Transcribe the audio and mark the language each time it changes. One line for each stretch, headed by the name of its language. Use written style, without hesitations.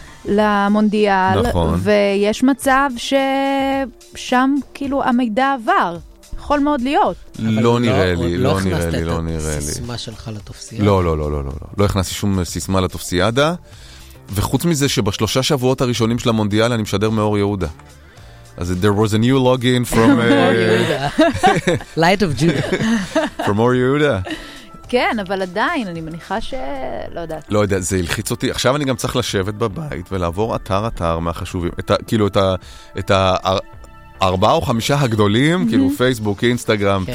Hebrew: למונדיאל, ויש מצב ששם כאילו המידע עבר, יכול מאוד להיות. לא נראה לי, לא נראה לי, לא נראה לי. סיסמה שלך לתופסיאדה? לא, לא, לא, לא, לא. לא הכנסתי שום סיסמה לתופסיאדה, וחוץ מזה שבשלושה שבועות הראשונים של המונדיאל אני משדר מאור יהודה. אז
English: there was a new login from... Light of Judah.
Hebrew: From אור יהודה. כן, אבל עדיין, אני מניחה של... לא יודעת. לא יודע, זה הלחיץ אותי. עכשיו אני גם צריך לשבת בבית ולעבור אתר-אתר מהחשובים. את ה, כאילו, את, ה, את ה, ארבעה או חמישה הגדולים, כאילו פייסבוק, אינסטגרם, כן.